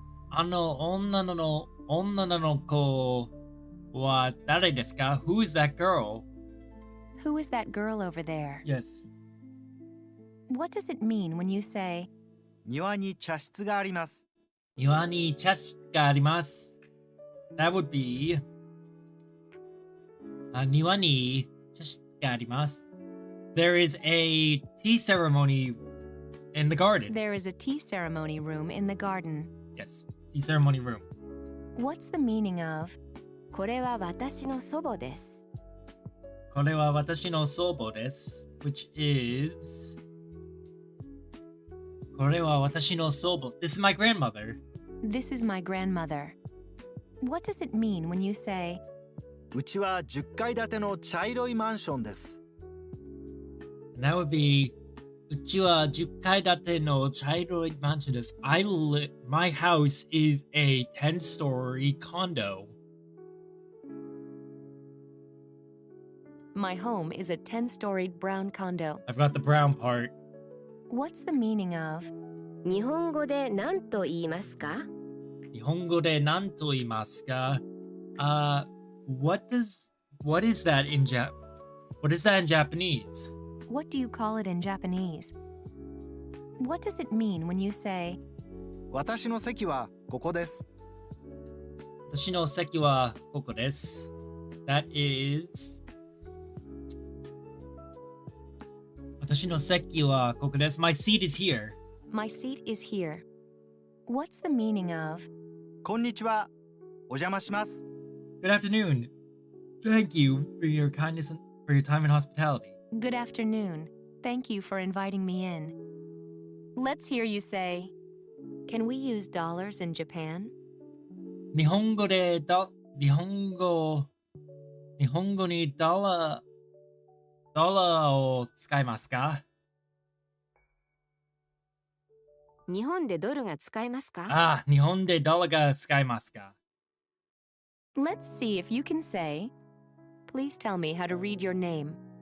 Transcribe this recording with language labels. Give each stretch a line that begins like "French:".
Japanese: あの女の子は誰ですか?
English: Who is that girl? who is that girl over there? Yes. What does it mean when you say,
Japanese: 庭に茶室があります。庭に茶室があります.
English: That would be
Japanese: 庭に茶室があります.
English: There is a tea ceremony in the garden. there is a tea ceremony room in the garden? Yes, tea ceremony room. What's the meaning of,
Japanese: これは私の祖母です。これは私の祖母です.
English: Which is
Japanese: これは私の祖母.
English: This is my grandmother. this is my grandmother? What does it mean when you say,
Japanese: うちは10階建ての茶色いマンションです。
English: And that would be
Japanese: うちは10階建ての茶色いマンションです.
English: My house is a 10-story condo. my home is a 10-storied brown condo? I've got the brown part. What's the meaning of,
Japanese: 日本語で何と言いますか日本語で何と言いますか?
English: What is that in Japanese? what do you call it in Japanese? What does it mean when you say,
Japanese: 私の席はここです。私の席はここです.
English: That is
Japanese: 私の席はここです.
English: My seat is here. my seat is here? What's the meaning of,
Japanese: こんにちは。お邪魔します。
English: Good afternoon. Thank you for your kindness and for your time and hospitality. good afternoon, thank you for inviting me in? Let's hear you say, can we use dollars in Japan?
Japanese: 日本語にドラを使いますか? 日本でドルが使えますか日本でドルが使いますか?
English: Let's see if you can say, please tell me how to read your name.